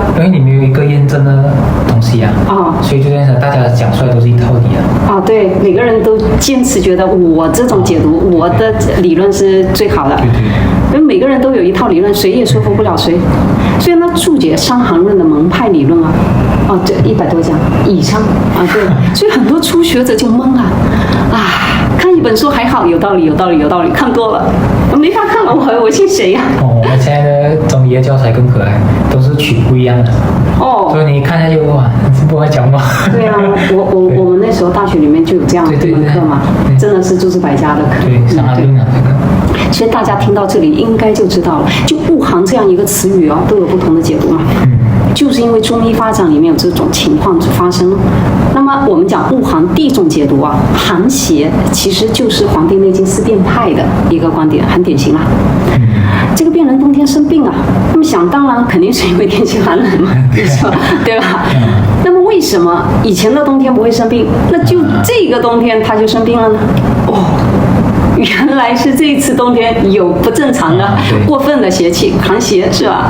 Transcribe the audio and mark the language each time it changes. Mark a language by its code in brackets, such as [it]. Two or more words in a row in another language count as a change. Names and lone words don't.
[zh] 因為你沒有一個驗證的東西啊，所以就變成大家講出來都是一套理啊。對，每個人都堅持覺得我這種解讀，我的理論是最好的，因為每個人都有一套理論，誰也說服不了誰。所以呢，注解《傷寒論》的門派理論啊，這100多家以上啊，對，所以很多初學者就懵了。看一本書還好，有道理，看多了沒法看了，我信誰呀？我們現在的中醫的教材更可愛，都是取不一樣的。所以你看下去哇，是不會講嗎？對啊，我們那時候大學裡面就有這樣的一門課嘛，真的是諸子百家的課。對，傷寒論啊，這個。所以大家聽到這裡應該就知道了，就惡寒這樣一個詞語都有不同的解讀嘛。就是因為中醫發展裡面有這種情況發生了。那麼我們講惡寒第一種解讀啊，寒邪其實就是《黃帝內經》四辨派的一個觀點，很典型啦。這個病人冬天生病啊，那麼想當然肯定是因為天氣寒冷嘛，對吧？那麼為什麼以前的冬天不會生病，那就這個冬天他就生病了呢？原來是這一次冬天有不正常的、過分的邪氣，寒邪是吧？